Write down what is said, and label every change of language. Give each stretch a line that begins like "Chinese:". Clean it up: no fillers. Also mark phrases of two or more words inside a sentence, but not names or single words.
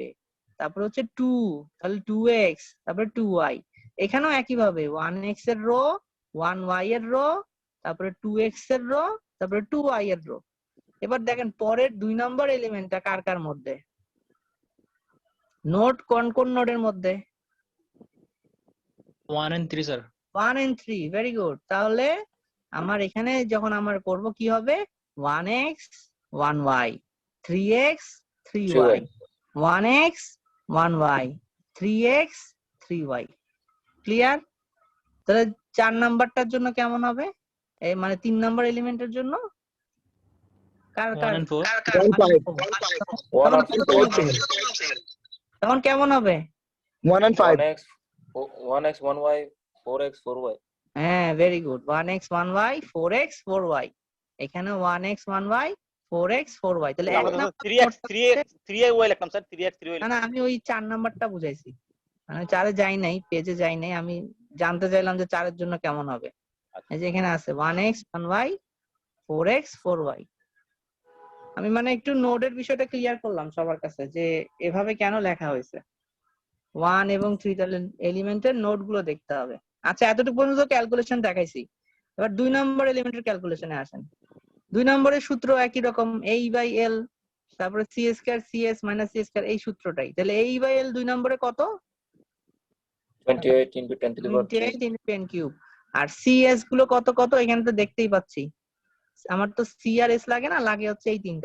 Bangla: তারপর হচ্ছে 2 তাহলে 2x, তারপরে 2y। এখানেও একই ভাবে 1x এর রো, 1y এর রো, তারপরে 2x এর রো, তারপরে 2y এর রো। এবার দেখেন পরের 2 নম্বর এলিমেন্টটা কার কার মধ্যে, নোড কোন কোন নোডের মধ্যে?
English: 1 and 3 স্যার।
Bangla: 1 and 3,
English: very good.
Bangla: তাহলে আমার এখানে যখন আমার করব কি হবে, 1x 1y, 3x 3y, 1x 1y, 3x 3y। ক্লিয়ার? তাহলে 4 নাম্বারটার জন্য কেমন হবে, এই মানে 3 নাম্বার এলিমেন্টের জন্য কার 1 কার
English: and 4 1 and
Bangla: তখন কেমন হবে?
English: 1 and 5
Bangla: 1x 1y 4x 4y। হ্যাঁ,
English: very good.
Bangla: 1x 1y 4x 4y, এখানে 1x 1y 4x 4y। তাহলে এক আমরা তো নাম্বার 3x 3y লিখলাম স্যার, 3x 3y। না না, আমি ওই 4 নাম্বারটা বুঝাইছি, মানে 4 এ যাই নাই, পেজে যাই নাই, আমি জানতে চাইলাম যে 4 এর জন্য কেমন হবে। এই যে এখানে আছে 1x 1y 4x 4y। আমি মানে একটু নোডের বিষয়টা ক্লিয়ার করলাম সবার কাছে যে এভাবে কেন লেখা হয়েছে। 1 এবং 3 তাহলে এলিমেন্টের নোড গুলো দেখতে হবে। আচ্ছা, এতটুকু পর্যন্ত ক্যালকুলেশন দেখাইছি। এবার 2 নম্বর এলিমেন্টের ক্যালকুলেশনে আসেন। 2 নম্বরের সূত্র একই রকম, a/l, তারপরে c স্কয়ার cs মাইনাস c স্কয়ার, এই সূত্রটাই। তাহলে a/l 2 নম্বরে কত?
English: 28 into 10 to the power 3। 28 into 10 কিউব।
Bangla: আর cs গুলো কত কত এখানে তো দেখতেই পাচ্ছি। আমার তো c আর s লাগে না, লাগে হচ্ছে এই তিনটা।